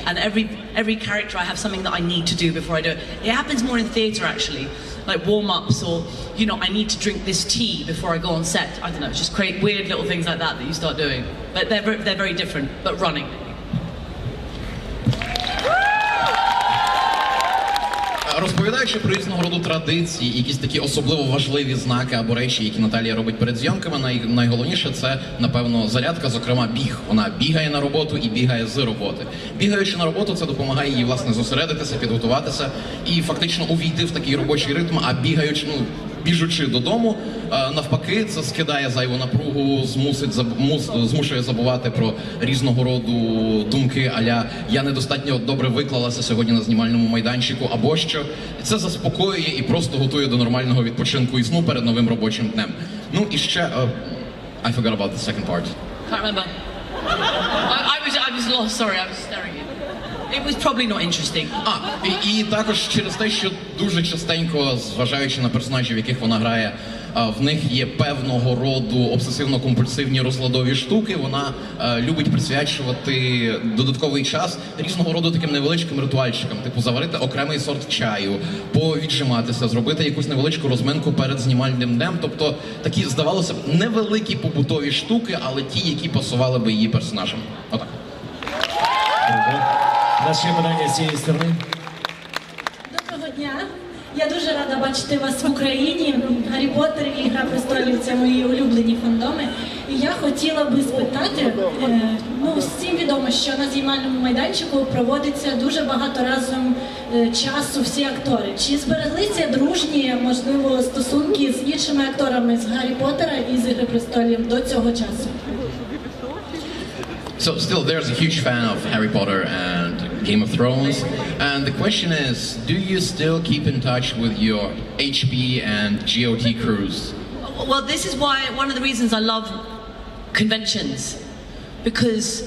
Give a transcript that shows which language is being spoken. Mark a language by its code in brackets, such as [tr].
[en] And every character, I have something that I need to do before I do it. It happens more in theatre, actually. Like warm-ups or, you know, I need to drink this tea before I go on set. I don't know, just create weird little things like that you start doing. But they're very different, but running. [uk] Розповідаючи про різного роду традиції, якісь такі особливо важливі знаки або речі, які Наталія робить перед зйомками, найголовніше це, напевно, зарядка, зокрема біг. Вона бігає на роботу і бігає з роботи. Бігаючи на роботу, це допомагає їй, власне, зосередитися, підготуватися і фактично увійти в такий робочий ритм, а біжучи додому, навпаки, це скидає зайву напругу, змушує забувати про різного роду думки, а-ля «я недостатньо добре виклалася сьогодні на знімальному майданчику» або що. Це заспокоює і просто готує до нормального відпочинку і сну перед новим робочим днем. Ну і ще... [en] I forgot about the second part. Can't remember. I was lost, sorry, I was staring at you. It was probably not interesting. [uk] І також через те, що дуже частенько, зважаючи на персонажів, яких вона грає, в них є певного роду обсесивно-компульсивні розладові штуки, вона любить присвячувати додатковий час різного роду таким невеличким ритуальчикам, типу заварити окремий сорт чаю, повіджиматися, зробити якусь невеличку розминку перед знімальним днем, тобто такі, здавалося б, невеликі побутові штуки, але ті, які пасували би її персонажам. Отак. Наше питання з цієї сторони. Доброго дня. Я дуже рада бачити вас в Україні. Гаррі Поттер і Гра престолів – це мої улюблені фандоми. І я хотіла би спитати, всім відомо, що на знімальному майданчику проводиться дуже багато разом часу всі актори. Чи збереглися дружні, можливо, стосунки з іншими акторами з Гаррі Поттера і з Гри престолів до цього часу? [en] So still, there's a huge fan of Harry Potter and Game of Thrones, and the question is, do you still keep in touch with your HP and GOT crews? Well, this is why, one of the reasons I love conventions, because